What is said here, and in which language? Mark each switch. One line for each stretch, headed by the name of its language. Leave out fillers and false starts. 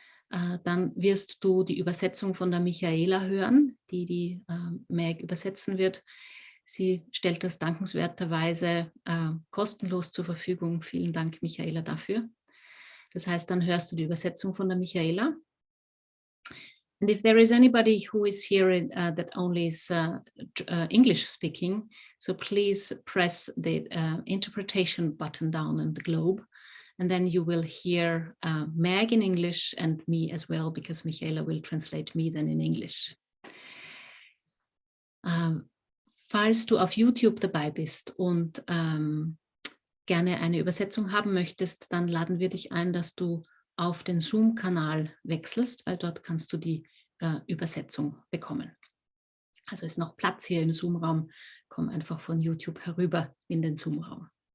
German: Dann wirst du die Übersetzung von der Michaela hören, die Meg übersetzen wird. Sie stellt das dankenswerterweise kostenlos zur Verfügung. Vielen Dank, Michaela, dafür. Das heißt, dann hörst du die Übersetzung von der Michaela.
English: And if there is anybody who is here that only is English speaking, so please press the interpretation button down on the globe. And then you will hear Meg in English and me as well, because Michaela will translate me then in English.
German: Falls du auf YouTube dabei bist und gerne eine Übersetzung haben möchtest, dann laden wir dich ein, dass du auf den Zoom-Kanal wechselst, weil dort kannst du die Übersetzung bekommen. Also ist noch Platz hier im Zoom-Raum. Komm einfach von YouTube herüber in den Zoom-Raum.